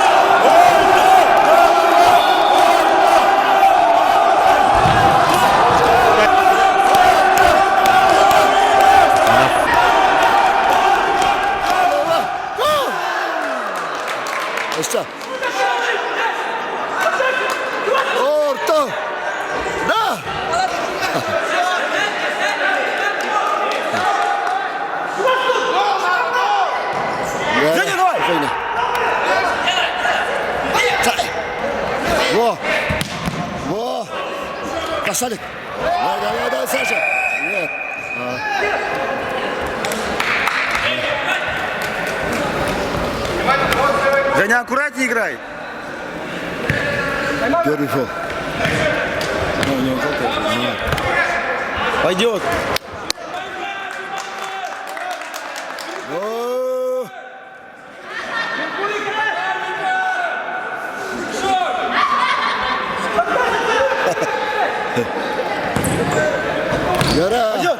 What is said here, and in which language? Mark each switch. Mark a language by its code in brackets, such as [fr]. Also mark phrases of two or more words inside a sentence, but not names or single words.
[tr] Aşağı. Orta. Da. [ru] Женя, давай! Спокойно. Цай. Во. Касалик. Давай, Саша. Нет. Женя, аккуратнее играй. Первый фол. Пойдет. О. [tr] Yara.